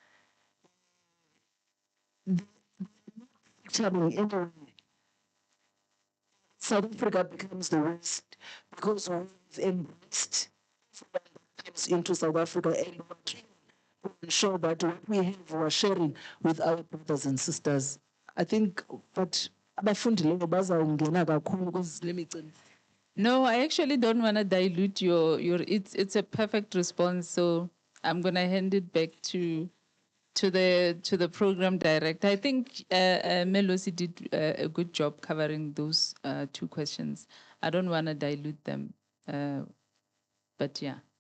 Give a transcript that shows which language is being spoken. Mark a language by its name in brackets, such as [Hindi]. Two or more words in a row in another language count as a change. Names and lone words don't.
[English] Anyway, South Africa becomes the worst because we've embraced what comes into South Africa, and we're trying to ensure that what we have we're sharing with our brothers and sisters. I think, but [Zulu] abafundileyo bazawungena kakhulu kwezile micimbi. [English] No, I actually don't want to dilute your it's a perfect response. So I'm gonna hand it back to the program director. I think Melosi did a good job covering those two questions. I don't want to dilute them, but yeah.